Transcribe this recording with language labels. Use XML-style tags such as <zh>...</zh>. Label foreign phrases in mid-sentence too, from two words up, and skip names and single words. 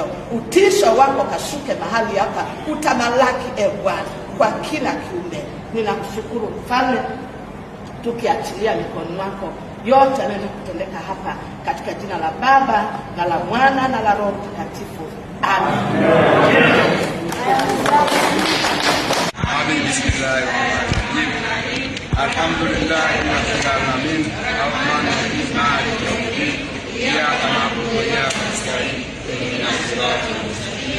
<sw>Utisho wako kashuke mahali hapa, utamalaki Bwana kwa kila kiumbe. Ninakushukuru Mfalme, tukiachilia mikononi mwako yote yanayoenda kutendeka hapa, katika jina la Baba na la Mwana na la Roho Mtakatifu. Amen.</sw> <ar>Bismillahirrahmanirrahim. الحمد لله رب العالمين. الرحمن الرحيم مالك يوم الدين. إياك نعبد وإياك نستعين اهدنا الصراط المستقيم.</ar>